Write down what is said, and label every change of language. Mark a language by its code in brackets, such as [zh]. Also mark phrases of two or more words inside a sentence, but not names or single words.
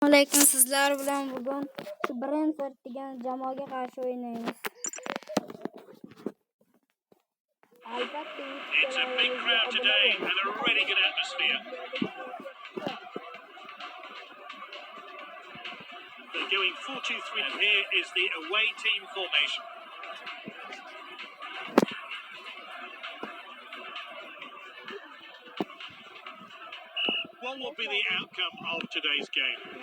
[uz] Lekin sizlar bilan bugun Brentford degan jamoaga qarshi o'ynaymiz. Albatta, [en] It's a big crowd today and a really good atmosphere. They're going 4-2-3 and here is the away team formation. What will be the outcome of today's game?